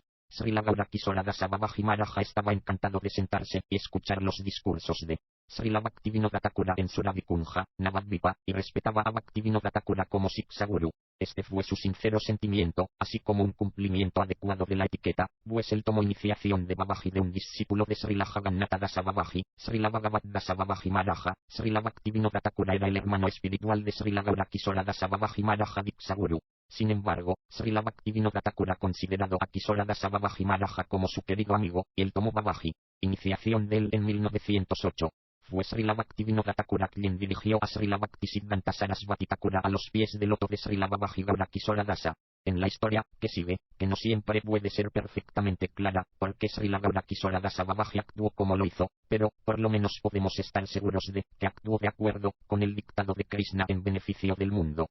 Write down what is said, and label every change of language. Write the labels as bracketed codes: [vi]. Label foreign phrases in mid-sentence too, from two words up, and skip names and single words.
[es] Srila Gaura Kishora Dasa Babaji Maharaja estaba encantado de sentarse y escuchar los discursos de Srila Bhaktivinoda Thakura en Suravikunja, Navadvipa, y respetaba a Bhaktivinoda Thakura como Siksa Guru. Este fue su sincero sentimiento, así como un cumplimiento adecuado de la etiqueta, pues él tomó iniciación de Babaji de un discípulo de Srila Jagannatha Dasa Babaji, Srila Bhagavat Dasa Babaji Maharaja. Srila Bhaktivinoda Thakura era el hermano espiritual de Srila Gaura Kishora Dasa Babaji Maharaja Diksha Guru. Sin embargo, Srila Bhaktivinoda Thakura considerado a Kishora Dasa Babaji Maharaja como su querido amigo, y él tomó Babaji, iniciación de él en 1908. Fue Srila Bhaktivinoda Thakura quien dirigió a Srila Bhaktisiddhanta Sarasvati Thakura a los pies del loto de Srila Babaji Gaura Kishora Dasa. En la historia que sigue, que no siempre puede ser perfectamente clara, porque Srila Gaura Kishora Dasa Babaji actuó como lo hizo, pero por lo menos podemos estar seguros de que actuó de acuerdo con el dictado de Krishna en beneficio del mundo.